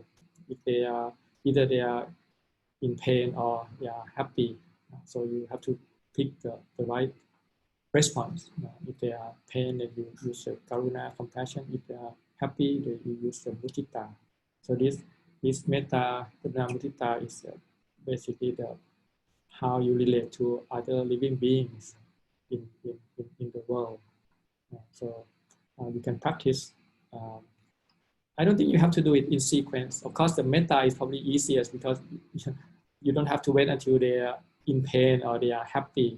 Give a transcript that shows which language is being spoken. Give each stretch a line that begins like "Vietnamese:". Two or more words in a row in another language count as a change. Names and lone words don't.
English: If they are either they are in pain or they are happy, so you have to pick the right response. If they are pain, then you use the karuna, compassion. If they are happy, then you use the mudita. So this
Pali: metta, karuna, mudita
English: is basically how you relate to other living beings in the world. So you can practice. I don't think you have to do it in sequence. Of course, the metta is probably easiest because you don't have to wait until they are in pain or they are happy.